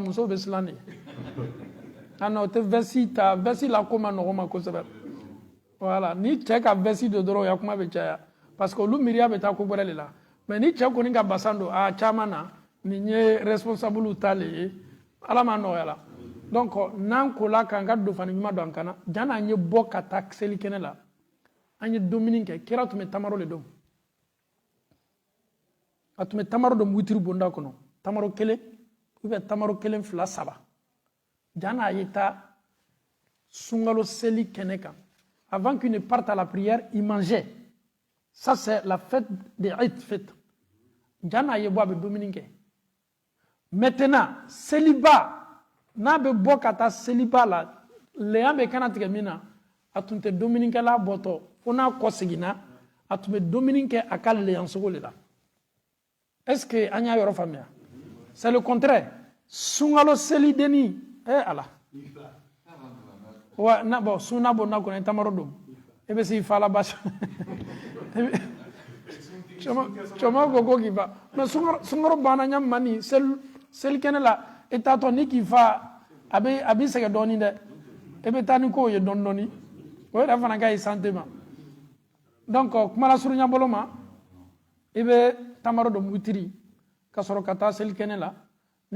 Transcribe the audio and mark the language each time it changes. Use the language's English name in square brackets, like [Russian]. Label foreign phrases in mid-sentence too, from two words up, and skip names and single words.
[Bambara] musow bɛ siran de [French] ah non [Bambara] o tɛ veste ta veste la ko ma nɔgɔ ma kosɛbɛ voilà ni cɛ ka veste don dɔrɔn o ya kuma bɛ caya [French] parce que [Bambara] olu miiriya bɛ taa ko wɛrɛ de la mais ni cɛ kɔni ka basan don a caman na nin ye responsable ta le ye ala ma nɔgɔya la donc n'an kola k'an ka don fani ɲuman don an kana jan n'an ye bɔ ka taa selikɛnɛ la an ye dumuni kɛ kira tun bɛ tamaro le dɔn a tun bɛ tamaro dɔn witiri bonda kɔnɔ tamaro kelen [French] ou bien [Bambara] tamaro kelen fila saba jan n'a ye taa sunkalo seli kɛnɛ kan [French] avant qu'il ne parte à la prière il mangeait ça c'est la fête des Eid fête [Bambara] jan n'a ye bɔ a bɛ dumuni kɛ maintenant seliba n'a bɛ bɔ ka taa seliba la lɛya bɛ kana tigɛ min na a tun tɛ dumunikɛla bɔtɔ fo n'a kɔ seginna a tun bɛ dumuni kɛ a ka lɛyansogo de la [French] est-ce que [Bambara] an y'a yɔrɔ faamuya [French] c'est le contraire [Bambara] sunkalo selidenni ala wa na bon sunna bonda kɔnɔ tamaro don e bɛ se i fa la basi cɔmɔ ko k'i fa mais sunkaro banna ɲa mani selikɛnɛ la e taatɔ ni k'i fa a b'i sɛgɛn dɔɔnin dɛ e bɛ taa ni kow ye dɔɔnin dɔɔnin o yɛrɛ fana ka ɲi santé ma donc kuma la surunya bolo ma i bɛ tamaro dɔn witiri ka sɔrɔ ka taa selikɛnɛ la ni